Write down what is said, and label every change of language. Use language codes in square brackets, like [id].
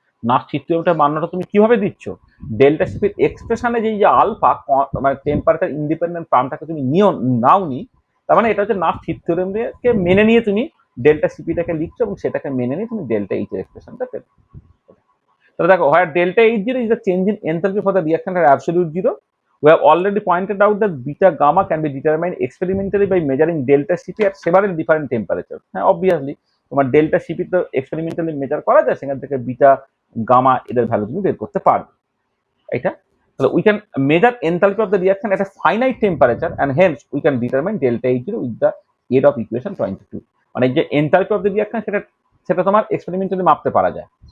[bn] Nurse hit থিওরেমটার মান্যতা তুমি কিভাবে দিচ্ছ? ডেল্টা সিপির এক্সপ্রেশনে যে আলফা মানে টেম্পারেচার ইন্ডিপেন্ডেন্ট টার্মটাকে তুমি নাওনি, তার মানে এটা হচ্ছে নার্স হিট থিওরেমকে মেনে নিয়ে তুমি ডেল্টা সিপিটাকে লিখছো এবং সেটাকে মেনে নিয়ে তুমি ডেল্টা এইচ এর এক্সপ্রেশনটা পেলে। তাহলে দেখো, [en] where delta H0 is the change in enthalpy for the reaction at absolute zero. We have already pointed out that beta gamma can be determined experimentally by measuring delta Cp at several different temperatures. [bn] হ্যাঁ, obviously তোমার delta CP তো experimentally measure করা যায়, সেখান থেকে beta gamma এদের value তুমি বের করতে পারবে। এটা তাহলে [en] We can measure enthalpy of the reaction at a finite temperature and hence we can determine delta H0 with the aid of equation 22। [bn] মানে যে এনথালপি অফ দ্য রিয়াকশন সেটা তোমার এক্সপেরিমেন্টালি মাপতে পারা যায়।